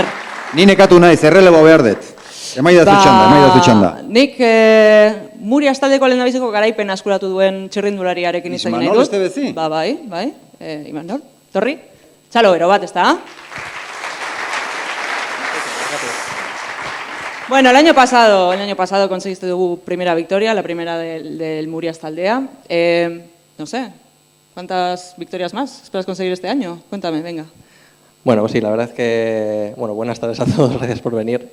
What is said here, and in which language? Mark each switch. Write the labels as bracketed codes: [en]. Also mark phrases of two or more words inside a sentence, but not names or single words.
[eu] ni nekatu naiz, errelebo behar dut. Emaidazu txanda. Nik Murias taldeko lehendabiziko garaipen askuratu duen txirrindulariarekin izan nahi dut. Imanol Estebezi? Bai. Imanol, torri. Txalo ero bat, ezta? [es] Bueno, el año pasado conseguiste tu primera victoria, la primera del Murias taldea. No sé, ¿cuántas victorias más esperas conseguir este año? Cuéntame, venga. Bueno, pues sí, la verdad es que, buenas tardes a todos, gracias por venir.